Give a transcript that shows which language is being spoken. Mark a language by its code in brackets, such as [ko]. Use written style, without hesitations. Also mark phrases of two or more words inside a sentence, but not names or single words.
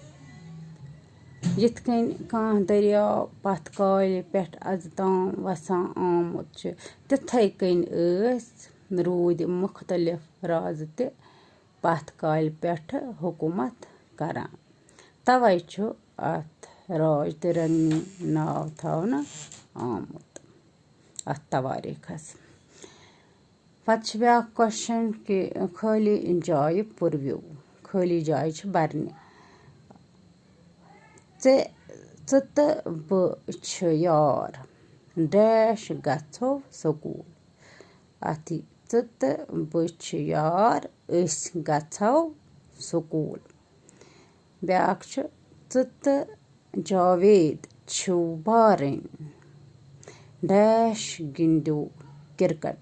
[ks] यिथ कन कह दरियाव पथ काल पे अज ताम वसान आमुत तिथे कन रूद मुख्तलिफ राज ते पथ काल पे हुकूमत करान तवे अथ राज तिरंगनी नाव थावन आमुत अथ तवारीखस। पत ब्याक क्वेश्चन कि खाली जाय पुरव्यू खाली जाय बरने। च तो बह यार डैश गो स्कूल। अथ च तो बह यार गो स्कूल। ब्याक च तो जावेद बारन डैश गिंदो क्रिकेट।